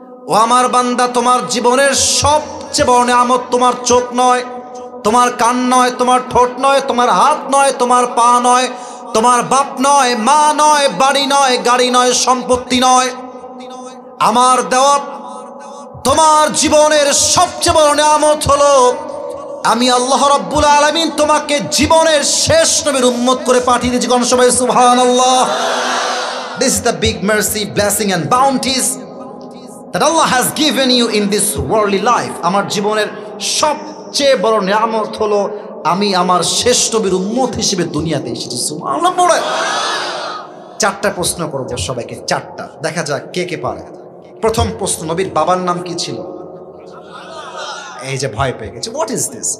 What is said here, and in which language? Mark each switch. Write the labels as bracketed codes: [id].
[bn] ও আমার বান্দা, তোমার জীবনের সবচেয়ে বড় নিয়ামত তোমার চোখ নয়, তোমার কান নয়, তোমার ঠোঁট নয়, তোমার হাত নয়, তোমার পা নয়, তোমার বাপ নয়, মা নয়, বাড়ি নয়, গাড়ি নয়, সম্পত্তি নয়। আমার দেওয়া তোমার জীবনের সবচেয়ে বড় নিয়ামত হলো আমি আল্লাহ রাব্বুল আলামিন তোমাকে জীবনের শেষ নবীর উম্মত করে পাঠিয়ে দিয়েছি। কোন সবাই সুবহানাল্লাহ। [en] This is the big mercy, blessing and bounties that Allah has given you in this worldly life. [bn] আমার জীবনের সবচেয়ে বড় নিয়ামত হলো আমি আমার শেষ নবীর উম্মত হিসেবে দুনিয়াতে এসেছি। সুবহানাল্লাহ পড়ে 4টা প্রশ্ন করব সবাইকে, 4টা, দেখা যাক কে কে পারে। প্রথম প্রশ্ন, নবীর বাবার নাম কি ছিল? এই যে ভয় পেয়ে গেছে, [en] What is this?